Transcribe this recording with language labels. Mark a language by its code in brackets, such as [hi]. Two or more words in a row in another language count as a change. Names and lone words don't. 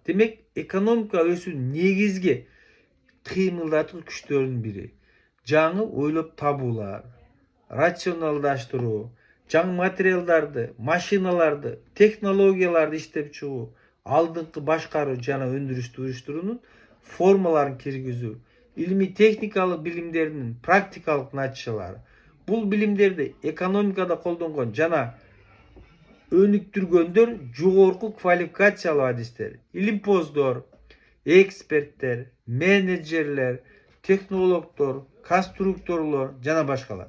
[ky] Демек, экономика өсүүнүн негизги кыймылдатуу күчтөрүнүн бири жаңы ойлоп табуулар, рационалдаштыруу, жаңы материалдарды, машиналарды, технологияларды иштеп чыгуу, алдыңкы башкаруу жана өндүрүштү уюштуруунун формаларын киргизүү, илми техникалык билимлеринин практикалык натыйжалары. Бул билимдерди экономикада колдонгон жана өнүктүргөндөр жогорку квалификациялуу адистер, илимпоздор, эксперттер, менеджерлер, технологдор, конструкторлор жана башкалар.